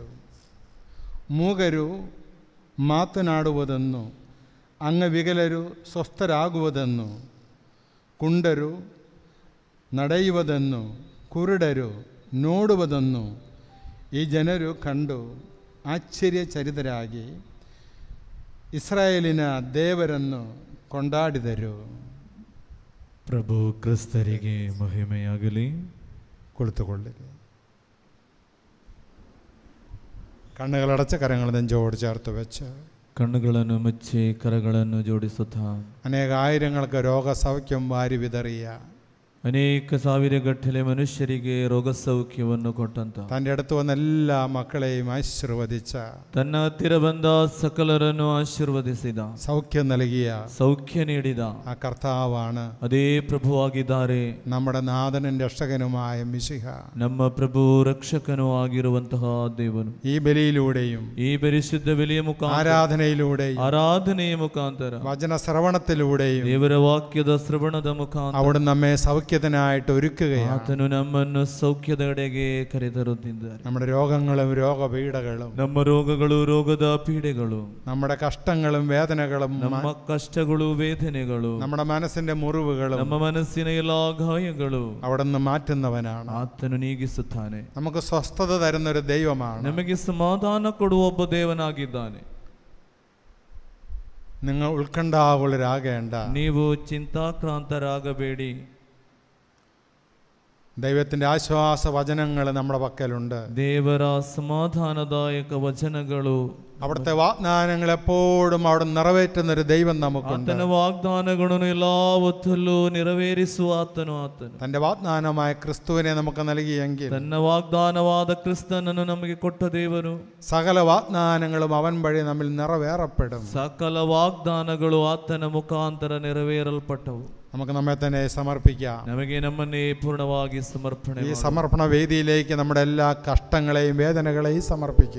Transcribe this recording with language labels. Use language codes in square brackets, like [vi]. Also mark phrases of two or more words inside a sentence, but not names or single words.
[kn] ಮೂಗರು ಮಾತನಾಡುವುದನ್ನು, ಅಂಗವಿಕಲರು ಸ್ವಸ್ಥರಾಗುವುದನ್ನು, ಕುಂಡರು ನಡೆಯುವುದನ್ನು, ಕುರುಡರು ನೋಡುವುದನ್ನು ಈ ಜನರು ಕಂಡು ಆಶ್ಚರ್ಯಚಕಿತರಾಗಿ ಇಸ್ರಾಯೇಲಿನ ದೇವರನ್ನು ಕೊಂಡಾಡಿದರು. ಪ್ರಭು ಕ್ರಿಸ್ತರಿಗೆ ಮಹಿಮೆಯಾಗಲಿ. ಕುಳಿತುಕೊಳ್ಳಿರಿ. [ml] കണ്ണുകളടച്ച് കരങ്ങൾ നെഞ്ചോട് ചേർത്ത് വെച്ച് [kn] കണ്ണുಗಳನ್ನು ಮುಚ್ಚಿ ಕರಗಳನ್ನು ಜೋಡಿಸುತ್ತಾ [ml] അനേക ആയിരങ്ങൾക്ക് രോഗസൗഖ്യം വാരി വിതറിയ [kn] ಅನೇಕ ಸಾವಿರಗಟ್ಟಲೆ ಮನುಷ್ಯರಿಗೆ ರೋಗ ಸೌಖ್ಯವನ್ನು ಕೊಟ್ಟಂತ [ml] തൻ്റെ അടുത്ത് വന്ന എല്ലാ മക്കളെയും ആശീർവദിച്ച [kn] ತನ್ನ ಹತ್ತಿರ ಬಂದ ಸಕಲರನ್ನು ಆಶೀರ್ವದಿಸಿದ [ml] സൗഖ്യം നൽകിയ [kn] ಸೌಖ್ಯ ನೀಡಿದ [ml] ആ കർത്താവാണ് [kn] ಅದೇ ಪ್ರಭುವಾಗಿದ್ದಾರೆ [ml] നമ്മുടെ നാഥനും രക്ഷകനുമായ മിശിഹ. [kn] ನಮ್ಮ ಪ್ರಭು ರಕ್ಷಕನೂ ಆಗಿರುವಂತಹ ದೇವನು [ml] ഈ ബലിയിലൂടെയും [kn] ಈ ಪರಿಶುದ್ಧ ಬಲಿಯ ಮುಖಾಂತರ [ml] ആരാധനയിലൂടെയും [kn] ಆರಾಧನೆಯ ಮುಖಾಂತರ [ml] വചന ശ്രവണത്തിലൂടെയും [kn] ದೇವರ ವಾಕ್ಯದ ಶ್ರವಣದ ಮುಖಾಂತರ [ml] അവിടെ നമ്മെ സൗഖ്യത്തിനായിട്ട് ഒരുക്കുകയാണ്. [kn] ಆತನು ನಮ್ಮನ್ನು ಸೌಖ್ಯದೆಡೆಗೆ ಕರೆತರುತ್ತಿದ್ದಾರೆ. [ml] നമ്മുടെ രോഗങ്ങളും രോഗപീഠകളും [kn] ನಮ್ಮ ರೋಗಗಳು ರೋಗದ ಪೀಡೆಗಳು [ml] നമ്മുടെ കഷ്ടങ്ങളും വേദനകളും [kn] ನಮ್ಮ ಕಷ್ಟಗಳು ವೇದನೆಗಳು [ml] നമ്മുടെ മനസ്സിന്റെ മുറിവുകളും [kn] ನಮ್ಮ ಮನಸ್ಸಿನ ಎಲ್ಲಾ ಗಾಯಗಳು [ml] അവിടുന്ന് മാറ്റുന്നവനാണ്. [kn] ಆತನು ನೀಗಿಸುತ್ತಾನೆ. [ml] നമുക്ക് സ്വസ്ഥത തരുന്നൊരു ദൈവമാണ്. [kn] ನಮಗೆ ಸಮಾಧಾನ ಕೊಡುವ ಒಬ್ಬ ದೇವನಾಗಿದ್ದಾನೆ. [ml] നിങ്ങൾ ഉത്കണ്ഠാകുലരാകേണ്ട. [kn] ನೀವು ಚಿಂತಾಕ್ರಾಂತರಾಗಬೇಡಿ. [ml] ദൈവത്തിന്റെ ആശ്വാസ വചനങ്ങൾ നമ്മുടെ പക്കലുണ്ട്. [kn] ದೇವರ ಸಮಾಧಾನದಾಯಕ ವಚನಗಳು [ml] അവിടുത്തെ വാഗ്ദാനങ്ങൾ എപ്പോഴും അവിടെ നിറവേറ്റുന്ന ഒരു ദൈവം നമുക്കുണ്ട്. [kn] ಆತನ ವಾಗ್ದಾನಗಳನ್ನು ಎಲ್ಲಾ ಹೊತ್ತಲ್ಲೂ ನೆರವೇರಿಸುವ ಆತನು. [ml] തന്റെ വാഗ്ദാനമായ ക്രിസ്തുവിനെ നമുക്ക് നൽകിയെങ്കിൽ [kn] ತನ್ನ ವಾಗ್ದಾನವಾದ ಕ್ರಿಸ್ತನನ್ನು ನಮಗೆ ಕೊಟ್ಟ ದೇವರು [ml] സകല വാഗ്ദാനങ്ങളും അവൻ വഴി നമ്മിൽ നിറവേറപ്പെടും. [kn] ಸಕಲ ವಾಗ್ದಾನಗಳು ಆತನ ಮುಖಾಂತರ ನೆರವೇರಲ್ಪಟ್ಟವು. [ml] നമുക്ക് നമ്മെ തന്നെ സമർപ്പിക്കാം. [kn] ನಮಗೆ ನಮ್ಮನ್ನೇ ಪೂರ್ಣವಾಗಿ ಸಮರ್ಪಣೆ [ml] ഈ സമർപ്പണ വേദിയിലേക്ക് നമ്മുടെ എല്ലാ കഷ്ടങ്ങളെയും വേദനകളെയും സമർപ്പിക്കുക.